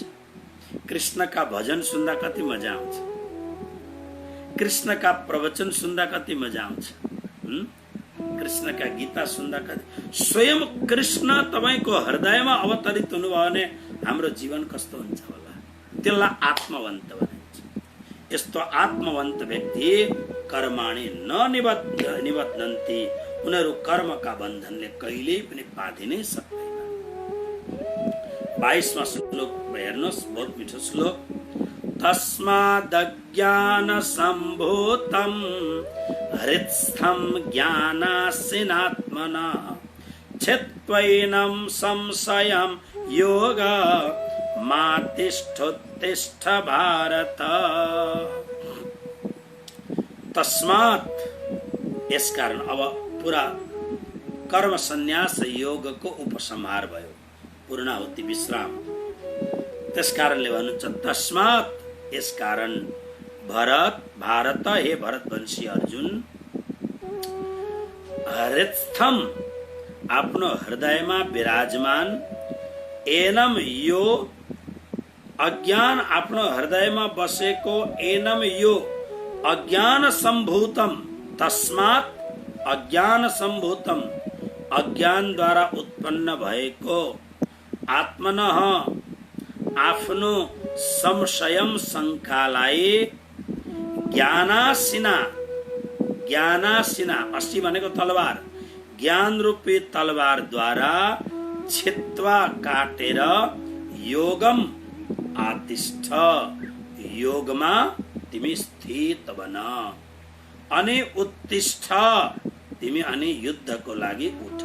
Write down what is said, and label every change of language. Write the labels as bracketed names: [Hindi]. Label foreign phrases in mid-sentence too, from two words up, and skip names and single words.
[Nepali] कृष्णका भजन सुन्दा कति मजा आउँछ, कृष्णका प्रवचन सुन्दा कति मजा आउँछ, कृष्णका गीता सुन्दा कति। स्वयं कृष्ण तपाईको हृदयमा अवतरित हुनुभयो भने हाम्रो जीवन कस्तो हुन्छ होला, त्यसलाई आत्मवन्त भनिन्छ। यस्तो आत्मवन्त व्यक्ति [Sanskrit] कर्माणि न निबध्नन्ति, [Nepali] उनीहरू कर्मका बन्धनले कहिल्यै पनि बाँधिनै सक्दैन। 22वां श्लोक हेर्नुहोस्, बहुत मिठो श्लोक। [Sanskrit] तस्मादज्ञान सम्भूतं हृत्स्थं ज्ञानासिनात्मना छित्त्वैनं संशयं योग मा तिष्ठोत्तिष्ठ भारत। [Nepali] तस्मात्, यस कारण अब पूरा कर्म संन्यास योगको उपसंहार भयो, पूर्णाहुति विश्राम। त्यस कारणले भन्नुहुन्छ तस्मात्, यस कारण भारत, हे भरतवंशी अर्जुन, हृत्स्थम, आफ्नो हृदयमा विराजमान, एनम यो अज्ञान, आफ्नो हृदयमा बसेको, एनम यो [Sanskrit] अज्ञान सम्भूतम, तस्मात् अज्ञान सम्भूतम, [Nepali] अज्ञान द्वारा उत्पन्न भएको, आत्मनः आफ्नो संशयम शंकालाई, ज्ञानासिना, ज्ञानासिना असी भनेको तलवार, ज्ञान रूपी तलवार द्वारा छित्वा काटेर, [Sanskrit] योगम आतिष्ठ, [Nepali] योगमा तिमी स्थित बन, अनि उत्तिष्ठ, तिमी अनि युद्धको लागि उठ।